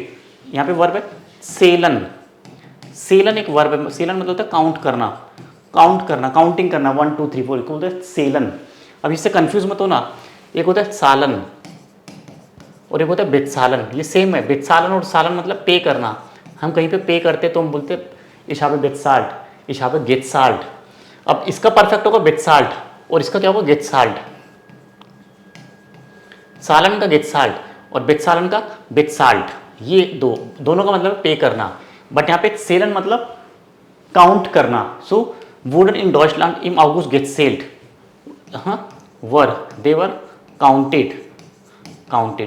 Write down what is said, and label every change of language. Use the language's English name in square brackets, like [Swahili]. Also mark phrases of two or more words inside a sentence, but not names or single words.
[Hindi] यहाँ पे वर्ब है सेलन. सेलन एक वर्ब है. सेलन मतलब होता है काउंट करना, काउंट करना, काउंटिंग करना, 1 2 3 4 बोलते हैं सेलन. अब इससे कंफ्यूज मत हो ना. एक होता है सालन और एक होता है बेतसालन. ये सेम है. बेतसालन और सालन मतलब पे करना. हम कहीं पे पे करते तो हम बोलते [German] ich habe bezahlt, ich habe gezahlt. [Hindi] अब इसका परफेक्ट होगा बेतसाल्ट और इसका क्या होगा गेटसाल्ट. सालन का गेटसाल्ट और बेतसालन का बेतसाल्ट, ये दोनों का मतलब पे करना. बट यहाँ पे सेलन मतलब काउंट करना. [German] so wurden in Deutschland im August gezählt, हाँ [English] were they were counted, counted.